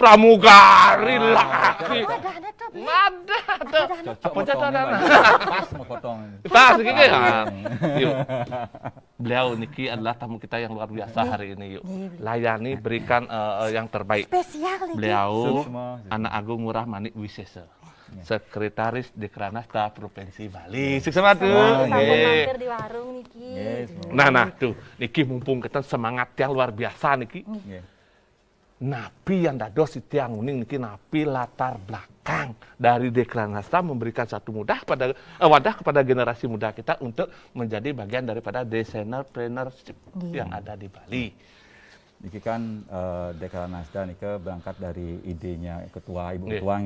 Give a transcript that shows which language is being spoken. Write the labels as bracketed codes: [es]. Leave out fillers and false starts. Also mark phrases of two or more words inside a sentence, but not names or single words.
[id] Pramugari laki. Ada tuh. Ada tuh. Apa ada? Pas mau potong. Pas gitu ya. Yuk. Beliau Niki adalah tamu kita yang luar biasa hari ini yuk. Layani berikan yang terbaik. Spesial nih. Beliau Anak Agung Ngurah Manik Wisesa. Sekretaris Dekranasda Provinsi Bali. Sukses tuh. Mampir di warung Niki. Nah tuh, Niki mumpung kita semangat yang luar biasa Niki. Napi yang dados itu yang unik Niki, napi latar belakang dari Dekranasda memberikan satu wadah kepada generasi muda kita untuk menjadi bagian daripada desainer entrepreneurship yang ada di Bali. Niki kan Dekranasda Niki berangkat dari idenya ketua Ibu Ketua nih.